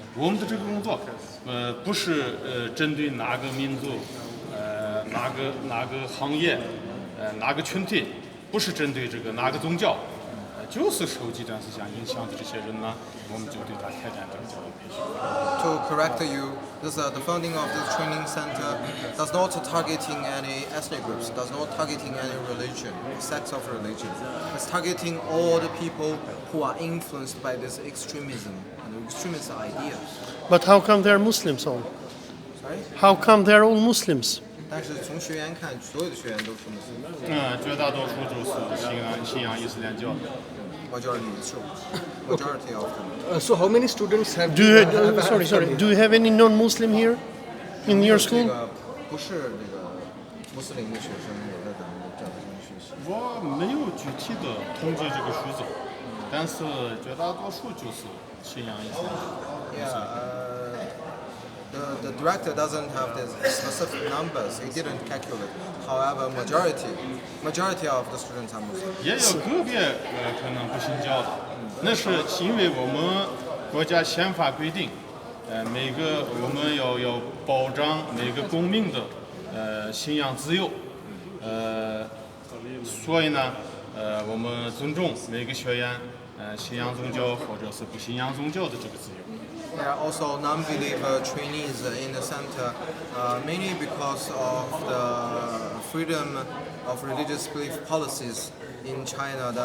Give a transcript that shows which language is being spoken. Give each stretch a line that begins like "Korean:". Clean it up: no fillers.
Chinese: 我们的这个工作，不是针对哪个民族，哪个行业，哪个群体，不是针对这个哪个宗教，就是受极端思想影响的这些人呢，我们就对他开展这个教育培训。
English: To correct you, the founding of this training center does not targeting any ethnic groups, does not targeting any religion, sects of religion. It's targeting all the people who are influenced by this extremism and extremist ideas. But how come they're Muslims all? Sorry? How come they're all Muslims?
Chinese: 但是从学员看，所有的学员都是穆斯林。绝大多数就是信仰伊斯兰教。
English: Majority is true. Majority of them. So how many students have? Do you have any non-Muslim here in your
Chinese: 这
English: school?
Chinese: 个不是那个穆斯林的学生也在咱们的教培中学习。我没有具体的统计这个数字，但是绝大多数就是信仰伊斯兰教。
English: the director doesn't have the specific numbers. He didn't calculate. However, majority of the students are Muslim.
Chinese: 也有个别可能不信教的，那是因为我们国家宪法规定，每个我们要保障每个公民的信仰自由，所以呢，我们尊重每个学员信仰宗教或者是不信仰宗教的这个自由。
English: There are also non-believer trainees in the center, mainly because of the freedom of religious belief policies in China.